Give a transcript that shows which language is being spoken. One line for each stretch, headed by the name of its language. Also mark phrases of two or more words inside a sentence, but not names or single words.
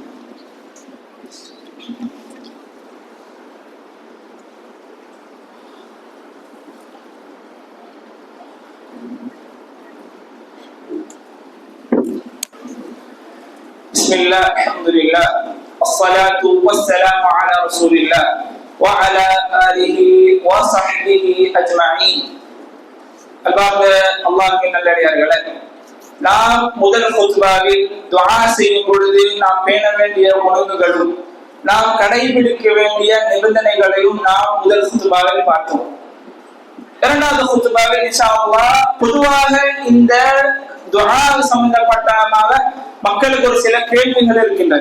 Arabic: بسم الله، الحمد لله, والصلاة والسلام على رسول الله وعلى آله وصحبه أجمعين.
Tamil: அன்பார்ந்த அல்லாஹ்வின் நல்லடியார்களே, நாம் முதல் குத்பாவில் துஆ செய்யும் பொழுது நாம் பேண வேண்டிய ஒழுங்குகளும் நாம் கடைபிடிக்க வேண்டிய நிபந்தனைகளையும் நாம் முதல் குத்பாவில் பார்த்தோம். இரண்டாவது குத்பாவில்
Arabic: إن شاء الله
Tamil: பொதுவாக இந்த துஆ சம்பந்தப்பட்டமாக மக்களுக்கு ஒரு சில கேள்விகள் இருக்கின்றன.